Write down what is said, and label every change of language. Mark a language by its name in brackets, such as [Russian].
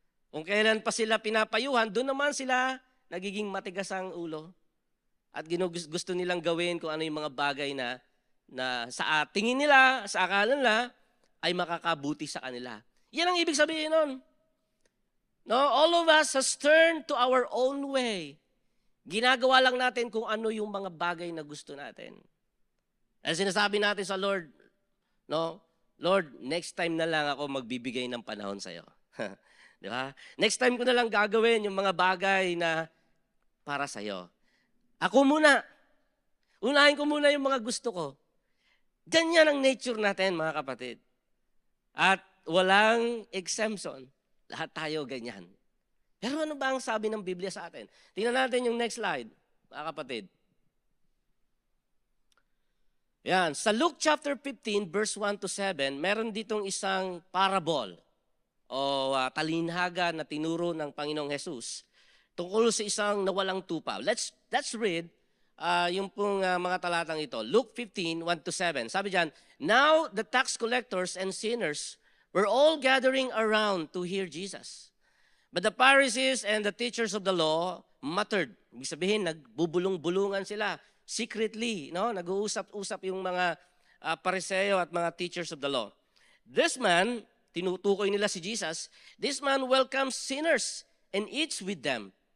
[Filipino] Kung kailan pa sila pinapayuhan, doon naman sila nagiging matigas ang ulo. At gusto nilang gawin kung ano yung mga bagay na sa tingin nila, sa akala nila, ay makakabuti sa kanila. Yan ang ibig sabihin nun. [English] No, all of us has turned to our own way. [Filipino] Ginagawa lang natin kung ano yung mga bagay na gusto natin. At sinasabi natin sa Lord, Lord, next time na lang ako magbibigay ng panahon sa'yo. Di ba? Next time ko na lang gagawin yung mga bagay na para sa'yo. Ako muna. Unahin ko muna yung mga gusto ko. Ganyan ang nature natin, mga kapatid. At walang exemption. Lahat tayo ganyan. Pero ano ba ang sabi ng Biblia sa atin? Tingnan natin yung next slide, mga kapatid. Yan. Sa Luke chapter 15, verse 1 to 7, meron ditong isang parable o talinhaga na tinuro ng Panginoong Jesus tungkol sa isang nawalang tupa. [English] Let's read [Filipino] yung pong mga talatang ito. [English] Luke 15, 1 to 7. [Filipino] Sabi diyan, [English] now the tax collectors and sinners were all gathering around to hear Jesus. But the Pharisees and the teachers of the law muttered. [Filipino] Ibig sabihin, nagbubulong-bulungan sila secretly. Nag-uusap-usap yung mga Pariseo at mga [English] teachers of the law. This man, [Filipino] tinutukoy nila si Jesus, [English] this man welcomes sinners and eats with them.